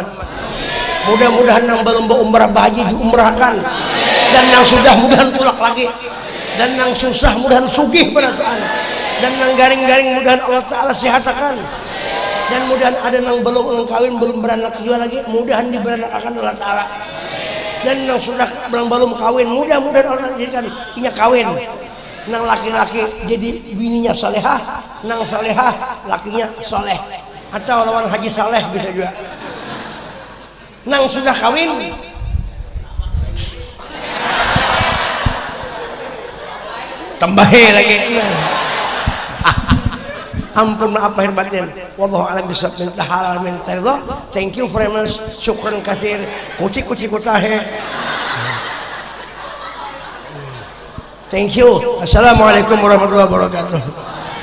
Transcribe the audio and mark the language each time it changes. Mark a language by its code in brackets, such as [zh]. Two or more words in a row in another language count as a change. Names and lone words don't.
[bjn] Mudah-mudahan nang belum umrah haji diumrahkan, dan yang sudah mudahan tulak lagi, dan yang susah mudahan sugih pada Tuhan, dan yang garing-garing mudahan Allah Ta'ala sehatakan, dan mudahan ada yang belum kawin belum beranak juga lagi mudahan diberanakakan Allah Ta'ala, dan yang sudah belum kawin mudah-mudahan Allah jadikan inya kawin, nang laki-laki jadi bininya salehah, nang salehah lakinya soleh, atau lawan haji saleh bisa juga. Nang sudah kawin tambahin lagi. [id] Ampun maaf lahir batin. [ar] Wallahu a'lam bishawab. [id] Minta halal minta ridha. [en] Thank you very much. [ar] Syukran katsir. Kuci kutahe. [en] Thank you. [ar] Assalamualaikum warahmatullahi wabarakatuh.